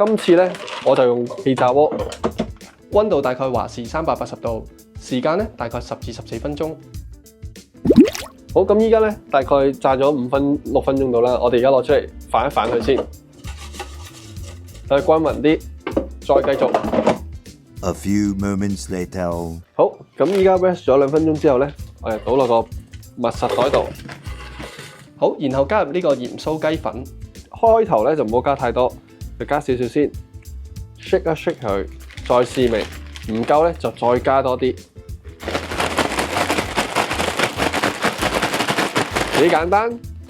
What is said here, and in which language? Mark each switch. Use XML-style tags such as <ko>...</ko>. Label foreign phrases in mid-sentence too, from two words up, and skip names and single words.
<yue>今次咧我就用氣炸鍋，溫度大概華氏380度，時間咧大概10至14分鐘。好，咁依家咧大概炸咗6分鐘到啦，我哋而家攞出嚟反一反佢先。等佢均勻啲，再繼續。</yue> <en>A few moments later.</en> <yue>好，咁依家 rest 咗2分鐘之後咧，我哋倒落個密實袋度。好，然後加入呢個鹽酥雞粉。開頭咧就唔好加太多，就加少少先。shake 一 shake 佢，再試味。唔夠咧就再加多啲。幾簡單。</yue>